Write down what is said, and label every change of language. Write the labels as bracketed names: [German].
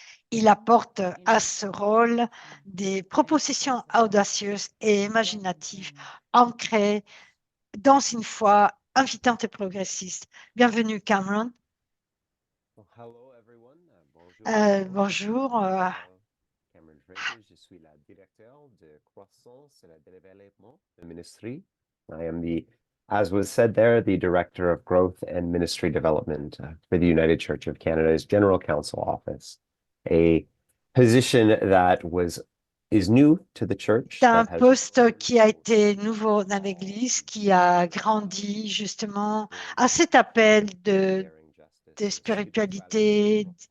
[French] Il apporte à ce rôle des propositions audacieuses et imaginatives, ancrées dans une foi invitante et progressiste. Bienvenue, Cameron. Bonjour. Cameron Fraser, je suis la directeur de croissance et le développement de ministry. [English] I am as was said there, the director of growth and ministry development for the United Church of Canada's General Council Office, a position that is new to the church. [French] C'est un poste qui a été nouveau dans l'Église, qui a grandi justement à cet appel de spiritualité,